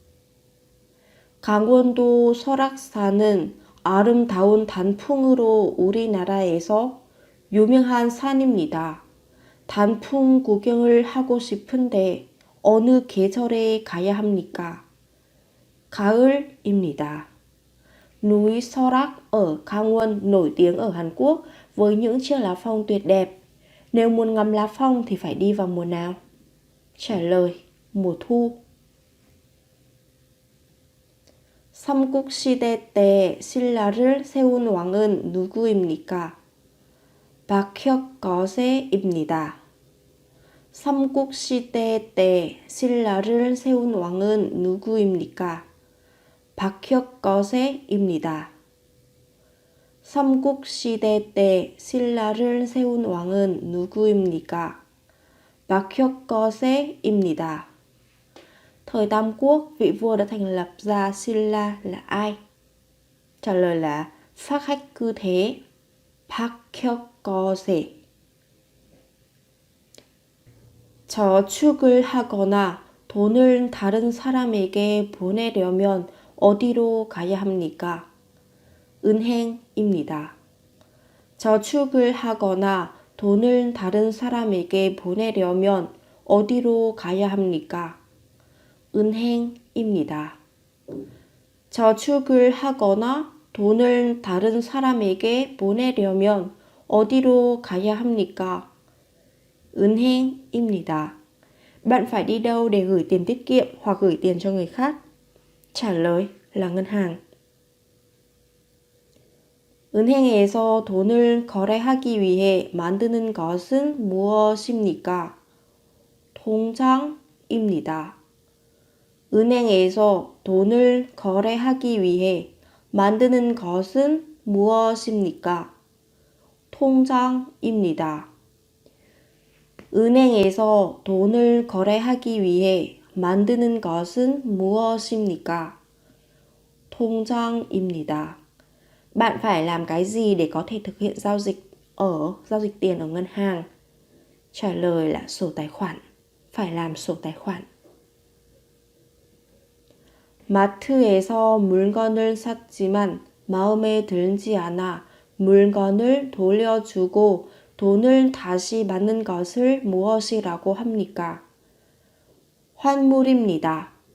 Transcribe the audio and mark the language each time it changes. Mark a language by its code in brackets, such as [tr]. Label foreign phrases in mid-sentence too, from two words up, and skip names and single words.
[ko] 강원도 설악산은 아름다운 단풍으로 우리나라에서 유명한 산입니다. 단풍 구경을 하고 싶은데 어느 계절에 가야 합니까? 가을입니다. [vi] Núi Sorak ở Khang Won nổi tiếng ở Hàn Quốc với những chiếc lá phong tuyệt đẹp. Nếu muốn ngắm lá phong thì phải đi vào mùa nào? Trả lời: mùa thu. [ko] 삼국시대 때 신라를 세운 왕은 누구입니까? 박혁거세입니다. 삼국시대 때 신라를 세운 왕은 누구입니까? 박혁거세입니다. 삼국시대 때 신라를 세운 왕은 누구입니까? 박혁거세입니다. [vi] Thời Tam Quốc, vị vua đã thành lập ra Silla là ai? Trả lời là Phác Hách Cư Thế, [ko] 박혁거세. 저축을 하거나 돈을 다른 사람에게 보내려면 어디로 가야 합니까? 은행입니다. 저축을 하거나 돈을 다른 사람에게 보내려면 어디로 가야 합니까? 은행입니다. 저축을 하거나 돈을 다른 사람에게 보내려면 어디로 가야 합니까? [vi] Ngân hàng 입니다. Bạn phải đi đâu để gửi tiền tiết kiệm hoặc gửi tiền cho người khác? trả lời là ngân hàng. [ko] 은행에서 돈을 거래하기 위해 만드는 것은 무엇입니까? 통장입니다. 은행에서 돈을 거래하기 위해 만드는 것은 무엇입니까? 통장입니다. 은행에서 돈을 거래하기 위해 만드는 것은 무엇입니까? 통장입니다. [vi] Bạn phải làm cái gì để có thể thực hiện giao dịch tiền ở ngân hàng? trả lời là sổ tài khoản. phải làm sổ tài khoản. [ko] 마트에서 물건을 샀지만 마음에 들지 않아 물건을 돌려주고 돈을 다시 받는 것을 무엇이라고 합니까? 환물입니다.